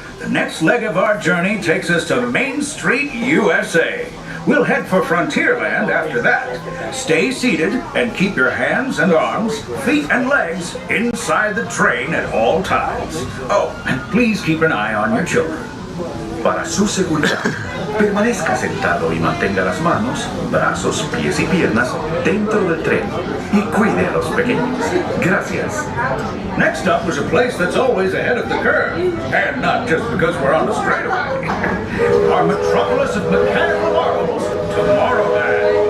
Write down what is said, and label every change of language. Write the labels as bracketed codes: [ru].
[en] The next leg of our journey takes us to Main Street, USA. We'll head for Frontierland after that. Stay seated and keep your hands and arms, feet and legs inside the train at all times. Oh, and please keep an eye on your children. [es] Para su seguridad, permanezca sentado y mantenga las manos, brazos, pies y piernas dentro del tren y cuide a los pequeños. Gracias. [en] Next up was a place that's always ahead of the curve, and not just because we're on the straightaway. Our metropolis of mechanical marvels, Tomorrowland.